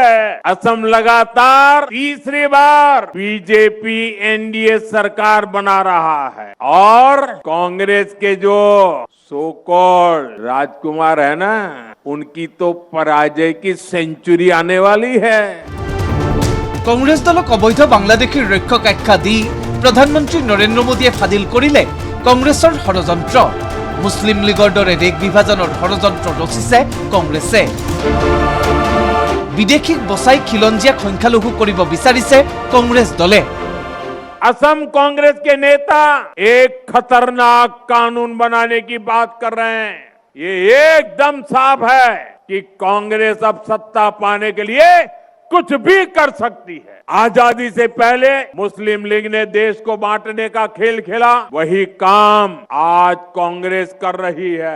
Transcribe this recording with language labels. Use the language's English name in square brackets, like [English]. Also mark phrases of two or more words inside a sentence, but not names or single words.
[Hindi] असम लगातार तीसरी बार बीजेपी एनडीए सरकार बना रहा है और कांग्रेस के जो [English] so called [Hindi] राजकुमार है ना, उनकी तो पराजय की सेंचुरी आने वाली है। [Assamese] কংগ্ৰেছ দলক অবৈধ বাংলাদেশীৰ ৰক্ষক আখ্যা দি প্ৰধানমন্ত্ৰী নৰেন্দ্ৰ মোদীয়ে ফাদিল কৰিলে কংগ্ৰেছৰ ষড়যন্ত্ৰ। মুছলিম লীগৰ দৰে দেশ বিভাজনৰ ষড়যন্ত্ৰ ৰচিছে কংগ্ৰেছে। বিদেশীক বচাই খিলঞ্জীয়াক সংখ্যালঘু কৰিব বিচাৰিছে কংগ্ৰেছ দলে। [Hindi] असम कांग्रेस के नेता एक खतरनाक कानून बनाने की बात कर रहे हैं। ये एकदम साफ है कि कांग्रेस अब सत्ता पाने के लिए कुछ भी कर सकती है। आजादी से पहले मुस्लिम लीग ने देश को बांटने का खेल खेला, वही काम आज कांग्रेस कर रही है।